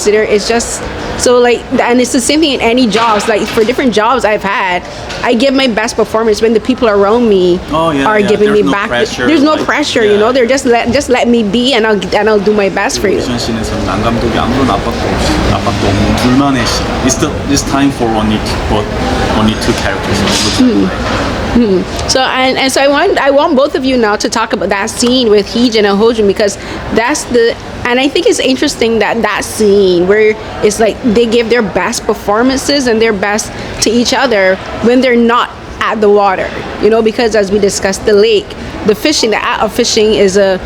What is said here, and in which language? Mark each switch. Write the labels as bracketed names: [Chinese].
[English] So it's just so like, and it's the same thing in any jobs. Like for different jobs I've had, I give my best performance when the people around me are giving me back. There's no pressure, you know. They're just let me be, and I'll do my best for you. [Korean] 남 감독이 아무런 압박도 없는 둘만의 시간. [English] It's time for only two characters. So and so I want both of you now to talk about that scene with Hee-jin and Ho-joon, because and I think it's interesting that scene where it's like they give their best performances and their best to each other when they're not at the water, you know, because as we discussed, the lake, the fishing, the act of fishing is